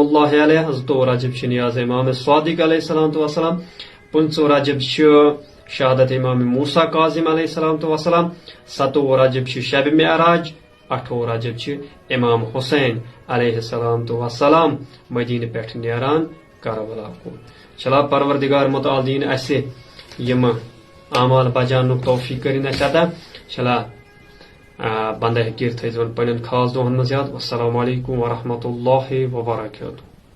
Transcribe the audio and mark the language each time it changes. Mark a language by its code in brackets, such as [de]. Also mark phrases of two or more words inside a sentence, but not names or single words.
[ks] اللہ علیہ 2 رجب چھ نیاز امام صادق [ar] علیہ السلام [ks] 15 رجب چھ شہادت امام موسیٰ کاظم [ar] علیہ السلام [ks] 7 رجب شب معراج 8 رجب امام حسین علیہ السلام مدینہ پہ نیران کربلا کن چلا پروردگار متعال دین اسہ یم اعمال بجان توفیق کرن اس عطا چلا بندہ ہکیر تھزون پنن خاص دہن مز یاد [ar] والسلام علیکم ورحمۃ اللہ وبرکاتہ.